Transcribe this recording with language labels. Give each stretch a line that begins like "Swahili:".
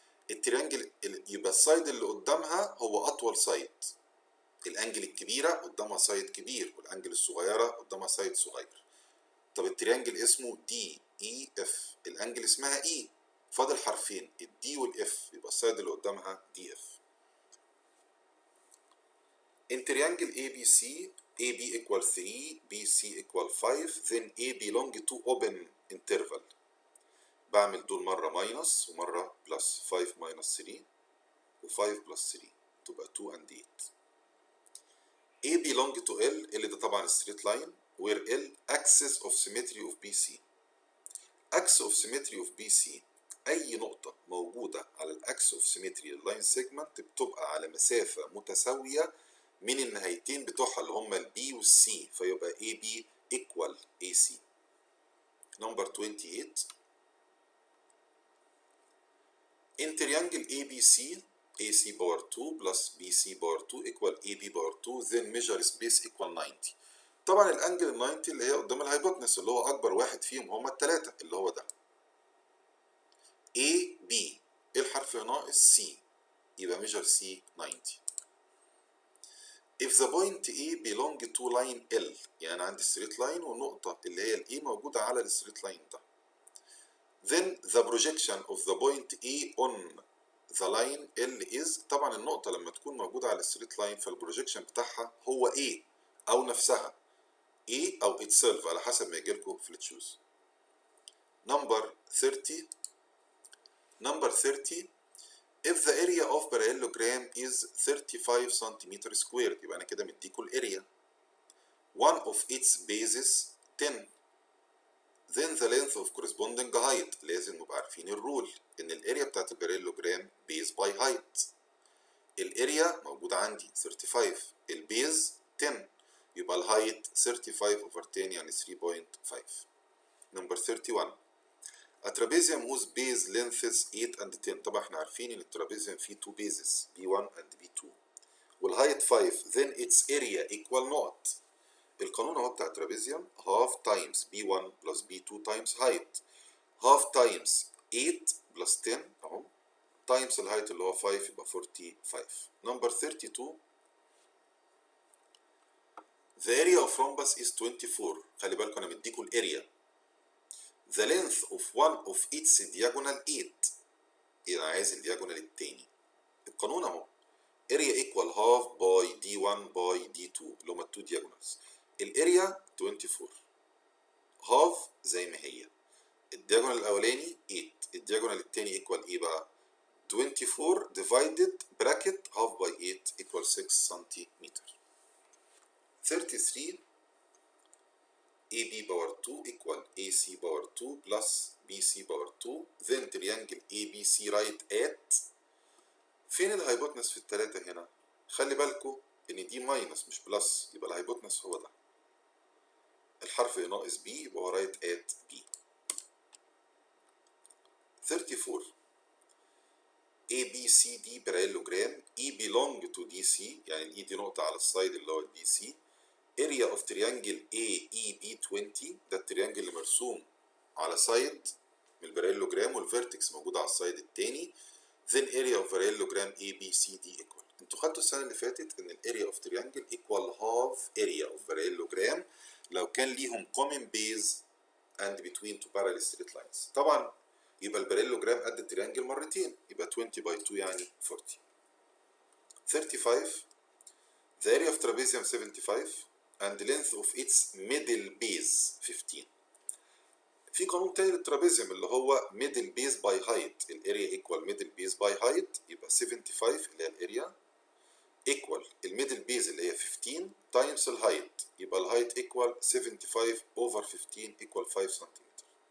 Arabic: التريانجل يبقى السايد اللي قدامها هو اطول سايد. الانجل الكبيره قدامها سايد كبير والانجل الصغيره قدامها سايد صغير. طب التريانجل اسمه دي اي اف، الانجل اسمها اي، فاضل حرفين الدي والاف يبقى السايد اللي قدامها دي اف.
English: In triangle ABC AB equal 3 BC equal 5 then A belong to open interval.
Arabic: بعمل دول مرة ماينس ومرة بلس.
English: 5 minus 3
Arabic: و5 بلس 3 تبقى
English: 2 and 8. A belong to L. L
Arabic: ده طبعا
English: straight line where L axis of symmetry of BC. axis of symmetry of BC
Arabic: أي نقطة موجودة على الأكس اوف سيمتري لللاين سيجمنت بتبقى على مسافة متساوية من النهايتين بتوعها اللي هما البي والسي، فيبقى
English: AB equal AC. Number 28. In triangle ABC, AC power 2 plus BC power 2 equal AB power 2, then measure space equal 90.
Arabic: طبعا الانجل ال 90 اللي هي قدام الهايبوتنس اللي هو اكبر واحد فيهم هما الثلاثة اللي هو ده. A B ايه الحرف ناقص C يبقى
English: measure C 90. If the point A belong to line L،
Arabic: يعني أنا عندي
English: straight line
Arabic: والنقطة اللي هي ال A موجودة على ال straight line ده.
English: Then the projection of the point A on the line L is،
Arabic: طبعا النقطة لما تكون موجودة على الستريت لاين فالبروجيكشن بتاعها هو A أو نفسها A أو
English: itself
Arabic: على حسب ما يجيلكوا في التشوز.
English: Number 30. Number 30. If the area of parallelogram is 35 cm squared،
Arabic: يبقى أنا كده مديكوا الاريا.
English: One of its bases 10. Then the length of corresponding height،
Arabic: لازم نبقى عارفين الرول ان الاريا بتاعت الباراليلوجرام بيز باي هايت. الاريا موجودة عندي 35، البيز 10، يبقى الهايت
English: 35 over 10
Arabic: يعني 3.5.
English: Number 31. A trapezium whose base lengths 8 and 10.
Arabic: طبعا احنا عارفين ان الترابيزيوم فيه
English: 2 bases B1 and B2
Arabic: والهايت 5،
English: then its area equal
Arabic: نقط. القانون اهو بتاع الترابيزيوم
English: half times B1 plus B2 times height، half times 8 plus 10 اهو times الهايت اللي هو 5 يبقى 45. Number 32. The area of rhombus is 24.
Arabic: خلي بالكم انا مديكوا الاريا.
English: The length of one of its diagonal 8.
Arabic: انا عايز الدياجونال التاني. القانون اهو
English: area equal half by D1 by D2
Arabic: اللي هما التو
English: diagonals.
Arabic: الاريا 24، half زي ما هي، الدياجونال الاولاني 8، الدياجونال التاني equal ايه بقى؟
English: 24 divided bracket half by 8 equal 6
Arabic: سنتيمتر.
English: 33. AB power 2 equal AC power 2 plus BC power 2. Then triangle ABC right at.
Arabic: فين الهايبوتنس في التلاتة هنا؟ خلي بالكوا إن دي ماينس مش بلس، يبقى الهايبوتنس هو ده. الحرف ناقص B يبقى هو
English: right at B.
Arabic: 34.
English: ABCD parallelogram E belong to DC،
Arabic: يعني ال E دي نقطة على السايد اللي هو DC.
English: area of triangle AEB20،
Arabic: ده التريانجل اللي مرسوم على سايد من الباراليلوجرام والفيرتكس موجود على السايد التاني.
English: then area of parallelogram ABCD equal.
Arabic: انتوا خدتوا السنة اللي فاتت ان الاريا اوف تريانجل
English: equal half area of parallelogram
Arabic: لو كان ليهم
English: common base and between two parallel straight lines.
Arabic: طبعا يبقى الباراليلوجرام قد التريانجل مرتين، يبقى 20 by 2 يعني 40.
English: 35. The area of trapezium 75 and the length of its middle base 15.
Arabic: في قانون تاني للترابيزيوم اللي هو
English: middle base by height،
Arabic: الاريا
English: equal middle base by height،
Arabic: يبقى 75 اللي هي الاريا equal الميدل بيز اللي هي 15 times الهايت، يبقى الهايت equal 75 over 15 equal 5 سنتيمتر.